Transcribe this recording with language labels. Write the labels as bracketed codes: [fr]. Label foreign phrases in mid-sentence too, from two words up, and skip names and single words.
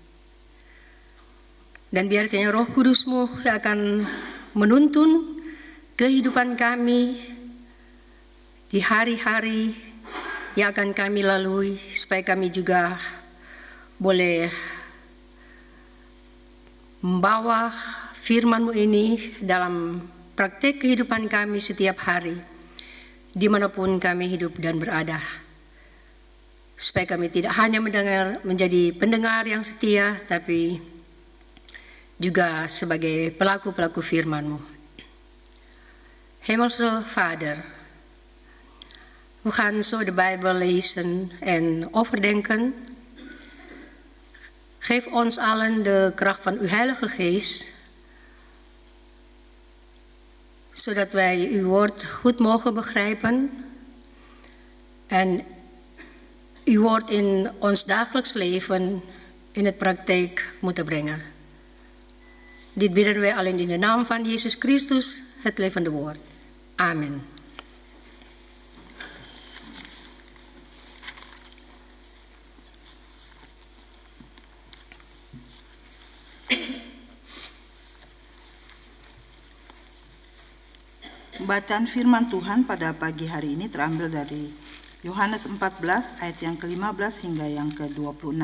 [id] Dan biar kiranya Roh Kudus-Mu yang akan menuntun kehidupan kami di hari-hari yang akan kami lalui, supaya kami juga boleh membawa firman-Mu ini dalam praktek kehidupan kami setiap hari, dimanapun kami hidup dan berada. Supaya kami tidak hanya menjadi pendengar yang setia, tapi juga sebagai pelaku-pelaku firman-Mu. [nl] Hemelse Vader, we gaan zo de Bijbel lezen en overdenken. Geef ons allen de kracht van uw Heilige Geest, zodat wij uw woord goed mogen begrijpen en uw woord in ons dagelijks leven in het praktijk moeten brengen. Dit bidden wij alleen in de naam van Jezus Christus, het levende woord. Amen. [id] Bacaan firman Tuhan pada pagi hari ini terambil dari Yohanes 14 ayat yang ke-15 hingga yang ke-26.